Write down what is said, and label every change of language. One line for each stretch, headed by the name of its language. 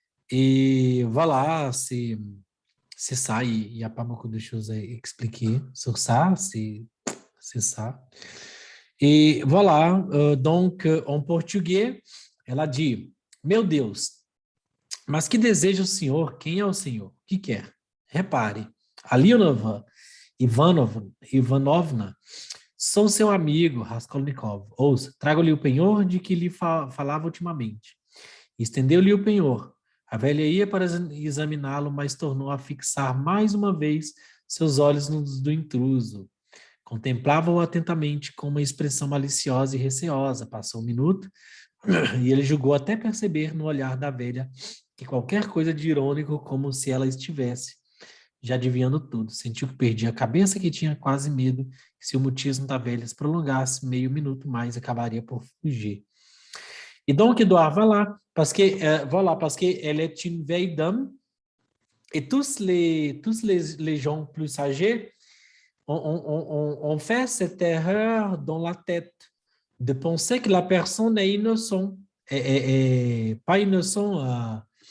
French: Et voilà, c'est ça. Il n'y a pas beaucoup de choses à expliquer sur ça. C'est ça. E voilà, donc, en português,
Portuguese: ela diz, meu Deus, mas que deseja o senhor? Quem é o senhor? O que quer? Repare, a Ivanovna, sou seu amigo, Raskolnikov. Ouça, trago-lhe o penhor de que lhe falava ultimamente. Estendeu-lhe o penhor. A velha ia para examiná-lo, mas tornou a fixar mais uma vez seus olhos nos do intruso. Contemplava-o atentamente com uma expressão maliciosa e receosa. Passou um minuto e ele julgou até perceber no olhar da velha que qualquer coisa de irônico, como se ela estivesse já adivinhando tudo. Sentiu que perdia a cabeça, que tinha quase medo que se o mutismo da velha se prolongasse meio minuto mais, acabaria por fugir.
French: Et donc, Edouard, voilà, parce qu'elle est une vieille dame et tous les gens plus âgés on fait cette erreur dans la tête de penser que la personne est innocente et pas innocent.